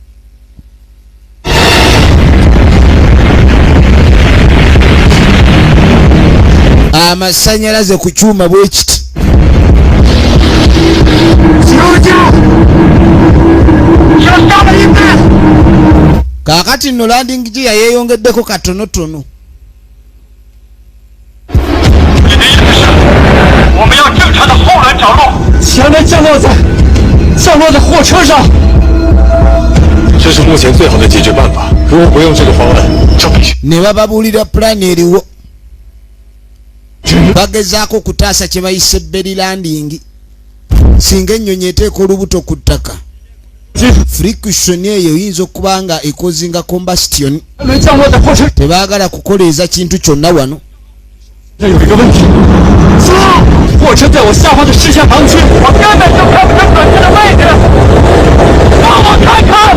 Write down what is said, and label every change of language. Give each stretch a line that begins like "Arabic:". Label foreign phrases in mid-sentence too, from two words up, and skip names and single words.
Ganda: Amasannyalaze ku kyuma bwe kiti. Kaakati nno
English: landing gear
Ganda: yeeyongeddeko katonotono.
Chinese: 我们要正常的后轮着陆，前面降落在货车上。这是目前最好的解决办法。如果不用这个方案，就必须。
Ganda: Ne bababuulira pulaani eriwo bagezaako okutaasa kye bayise
English: belly landing
Ganda: singa ennyonyi eteeka olubuto ku ttaka. Friction eyo eyinza okuba nga ekozinga combustion. Tebaagala kukoleeza kintu kyonna wano.
Chinese: 这有一个问题，货车在我下方的视线盲区，我根本就看不清准确的位置。让我看看。